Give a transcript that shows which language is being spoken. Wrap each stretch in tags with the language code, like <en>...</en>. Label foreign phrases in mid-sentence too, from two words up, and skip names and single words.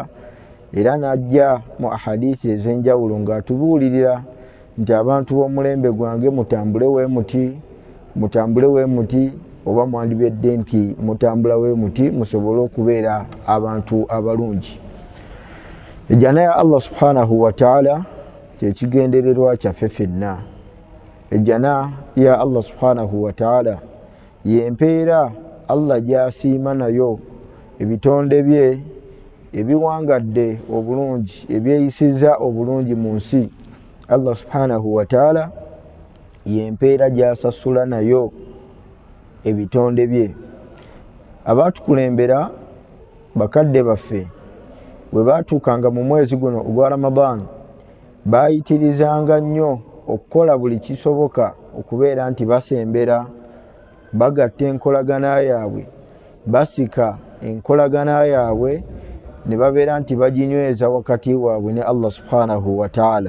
<lg>Era n'ajja mu ahadithi ez'enjawulo ng'atubuulirira nti abantu b'omulembe gwange mutambule weemuti, mutambule weemuti, oba mwandibedde nti mutambula weemuti musobole okubeera abantu abalungi. Ejjana ya Allah</lg> <ar>سبحانه وتعالى</ar> <lg>kyekigendererwa kyaffe ffenna. ejjana ya Allah</lg> <ar>سبحانه وتعالى</ar> <lg>yempeera Allah gyasiima nayo ebitonde bye ebiwangadde obulungi ebyeyisiza obulungi mu nsi. Allah</lg> <ar>سبحانه وتعالى</ar> <lg>yempeera gyasasula nayo ebitonde bye. Abatukulembera bakadde baffe bwe batuukanga mu mwezi guno ogwa Ramadan bayitirizanga nnyo okukola buli kisoboka okubeera nti basembera, bagatta enkolagana yaabwe, basika enkolagana yaabwe ne babeera nti baginyweza wakati waabwe ne Allah</lg> <ar>سبحانه وتعالى.</ar>